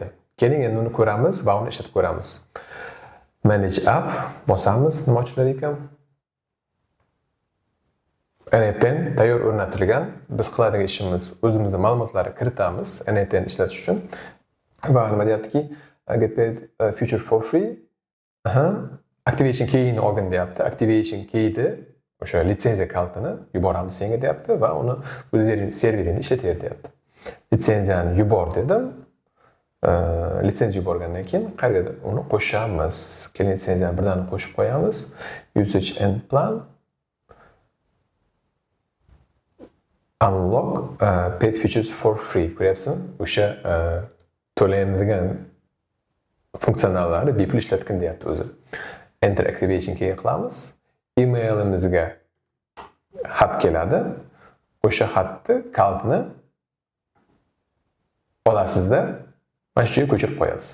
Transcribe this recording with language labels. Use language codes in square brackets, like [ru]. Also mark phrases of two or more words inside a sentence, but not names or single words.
[uz] Keling, endi uni ko'ramiz va uni ishlatib ko'ramiz. [en] Manage app [uz] bosamiz, nima ochilar ekan? NFT tayyor o'rnatilgan. Biz qiladigan ishimiz o'zimizning ma'lumotlarni kiritamiz NFT ishlatish uchun. Va nima deyaptiki, [en] get paid future for free. Activation key'ini [uz] olgin deyapti. [en] Activation key'ni [uz] o'sha litsenziya kaltini yuboramiz senga deyapti va uni o'zing serveringda ishlataver deyapti. Litsenziyani yubor dedim. Litsenziya yuborgandan keyin qayerga uni qo'shamiz. Keyin litsenziyani birdan qo'shib qo'yamiz. [en] Usage and plan. Unlock paid features for free. [uz] Ko'ryapsizmi? O'sha to'lanadigan funksiyonallarni bepul ishlatgin deyapti o'zi. [en] Enter activation key [uz] qilamiz. Emailimizga xat keladi. O'sha xatni kaltni olasizda mana shu yerga ko'chirib qo'yasiz.